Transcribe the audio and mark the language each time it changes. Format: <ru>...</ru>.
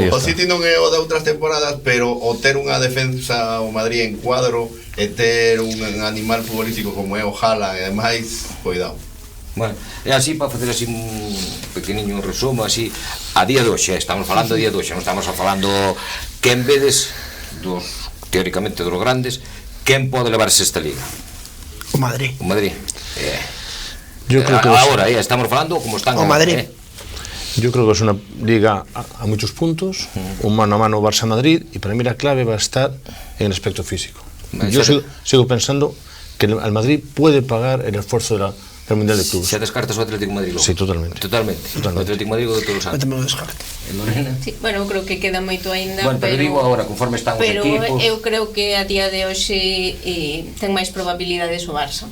<gl>O City non é o de outras temporadas, pero o ter unha defensa o Madrid en cuadro e ter un animal futbolístico como é o Haaland e demais, cuidado. Bueno, é así para facer así un pequeniño resumo así a día de hoxe, estamos falando a día de hoxe, non estamos falando quen vedes teóricamente dos grandes, quen pode levarse esta liga? O Madrid. O Madrid.</gl> <es>Yo creo que</es> <gl>ahora estamos falando como están o Madrid.</gl> <es>Yo creo que es una liga a muchos puntos, un mano a mano Barça-Madrid, y para mí la clave va a estar en el aspecto físico. Yo sigo pensando que el Madrid puede pagar el esfuerzo del Mundial de Clubes.</es> <gl>¿Se descartas o Atlético de Madrid? Sí, totalmente. O Atlético de Madrid de todos os anos. Eu tamén o descarto. Lorena? Sí, bueno, creo que queda moito aínda, bueno, pero digo agora, conforme están os equipos... Pero eu creo que a día de hoxe ten máis probabilidades o Barça.</gl>